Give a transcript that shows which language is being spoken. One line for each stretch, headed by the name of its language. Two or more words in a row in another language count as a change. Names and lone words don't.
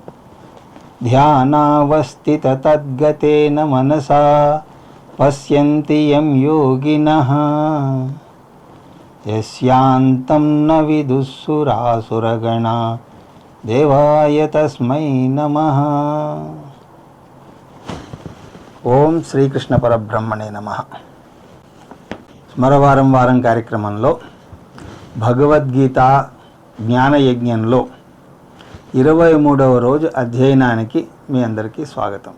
Sanskrit: ध्यानावस्थिततद्गतेन मनसा पश्यन्ति यं योगिनः यस्यान्तं न विदुःसुरासुरगणा देवाय तस्मै नमः। ఓం శ్రీకృష్ణ పరబ్రహ్మణే నమః.
Telugu: స్మరవారం వారం కార్యక్రమంలో భగవద్గీత జ్ఞానయజ్ఞంలో 23వ రోజు అధ్యయనానికి మీ అందరికీ స్వాగతం.